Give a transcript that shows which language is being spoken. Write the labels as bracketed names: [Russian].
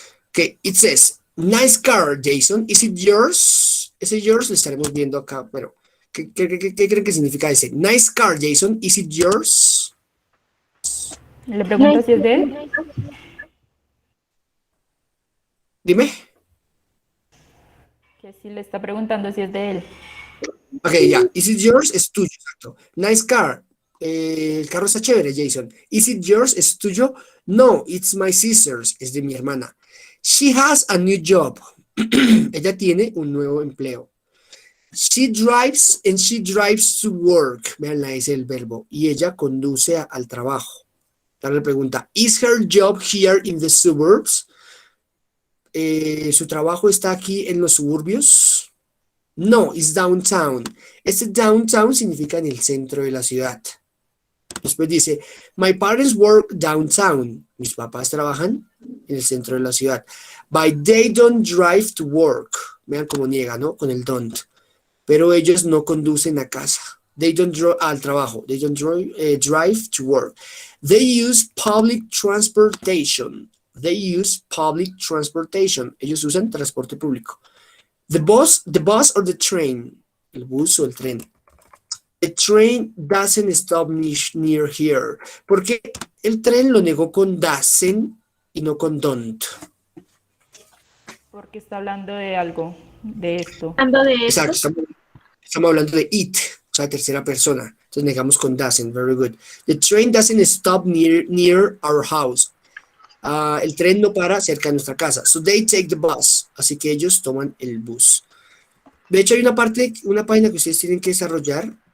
[English] Okay, it says, nice car, Jason. Is it yours? [Spanish] Ese yours lo estaremos viendo acá, pero ¿qué creen que significa ese? [English] Nice car, Jason. Is it yours? [Spanish] Le pregunto si es de él. Dime. Que si le está preguntando si es de él. Ok, ya. [English] Is it yours? [Spanish] Es tuyo, exacto. [English] Nice car. [Spanish] El carro está chévere, Jason. [English] Is it yours? [Spanish] ¿Es tuyo? [English] No, it's my sister's. [Spanish] Es de mi hermana. [English] She has a new job. [Spanish] Ella tiene un nuevo empleo. [English] She drives and she drives to work. [Spanish] Vean la S del verbo. Y ella conduce al trabajo. Ahora le pregunta, [English] is her job here in the suburbs? [Spanish] ¿Su trabajo está aquí en los suburbios? [English] No, it's downtown. [Spanish] Este downtown significa en el centro de la ciudad. Después dice, [English] my parents work downtown. [Spanish] Mis papás trabajan en el centro de la ciudad. [English] But they don't drive to work. [Spanish] Vean cómo niega, ¿no? Con el don't. Pero ellos no conducen a casa. [English] They don't drive [Spanish] al trabajo. [English] They don't drive to work. They use public transportation. They use public transportation. [Spanish] Ellos usan transporte público. [English] The bus or the train. [Spanish] El bus o el tren. [English] The train doesn't stop near here. [Spanish] Porque el tren lo negó con doesn't y no con don't. Porque está hablando de algo, de esto. Hablando de esto, Exacto, estamos hablando de it, o sea, tercera persona. Entonces negamos con doesn't, [English] very good. The train doesn't stop near our house. [Spanish] El tren no para cerca de nuestra casa. [English] So they take the bus. [Spanish] Así que ellos toman el bus. De hecho, hay una página que ustedes tienen que desarrollar.